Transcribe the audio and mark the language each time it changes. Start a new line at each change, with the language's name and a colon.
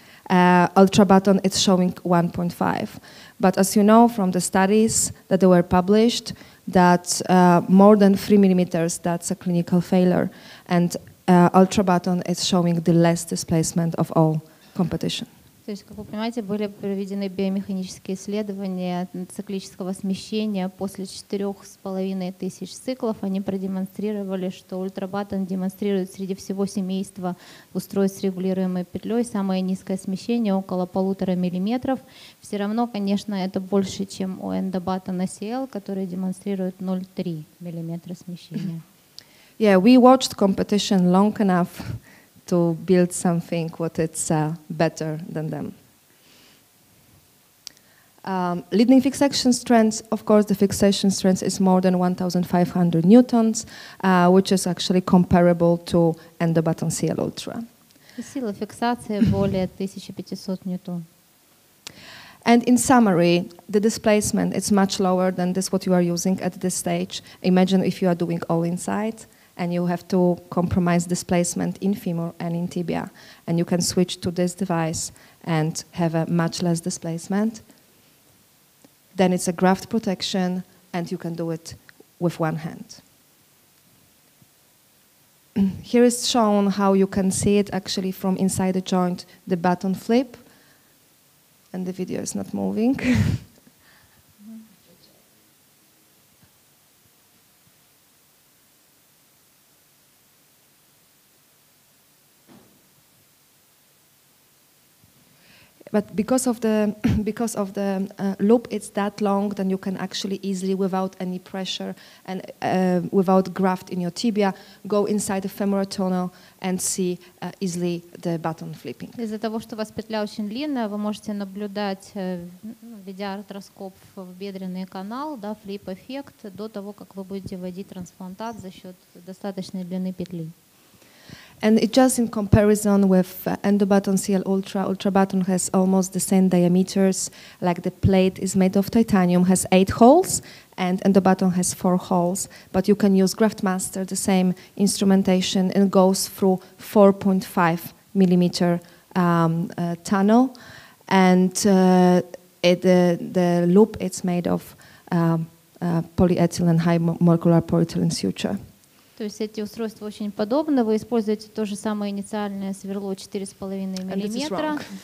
English: Ultrabaton, it's showing 1.5. But as you know from the studies that they were published, that more than 3 millimeters, that's a clinical failure. And ultrabaton is showing the less displacement of all competition.
Russian: То есть, как вы понимаете, были проведены биомеханические исследования циклического смещения после 4500 циклов. Они продемонстрировали, что ультрабатон демонстрирует среди всего семейства устройств с регулируемой петлей самое низкое смещение, около 1,5 миллиметров. Все равно, конечно, это больше, чем у эндобатона CL, который демонстрирует 0,3 миллиметра смещения.
English: Yeah, we watched competition long enough to build something what it's better than them. Leading fixation strength, of course, the fixation strength is more than 1,500 newtons, which is actually comparable to endobaton CL Ultra.
Russian: Сила фиксации более 1500 ньютон.
English: And in summary, the displacement is much lower than this what you are using at this stage. Imagine if you are doing all inside, and you have to compromise displacement in femur and in tibia. And you can switch to this device and have a much less displacement. Then it's a graft protection, and you can do it with one hand. Here is shown how you can see it actually from inside the joint, the button flip. And the video is not moving. But because of the loop, it's that long, then you can actually easily, without any pressure and without graft in your tibia, go inside the femoral tunnel and see easily the button flipping.
Russian: Из-за того, что у вас петля очень длинная, вы можете наблюдать, введя артроскоп в бедренный канал, да, флип-эффект, до того, как вы будете вводить трансплантат за счет достаточной длины петли.
English: And it just in comparison with endobutton CL Ultra button has almost the same diameters, like the plate is made of titanium, has 8 holes, and endobutton has 4 holes. But you can use GraftMaster, the same instrumentation, and goes through 4.5 millimeter tunnel. And the loop, it's made of polyethylene, high molecular polyethylene suture.
Russian: То есть эти устройства очень подобны. Вы используете то же самое инициальное сверло 4,5 миллиметра.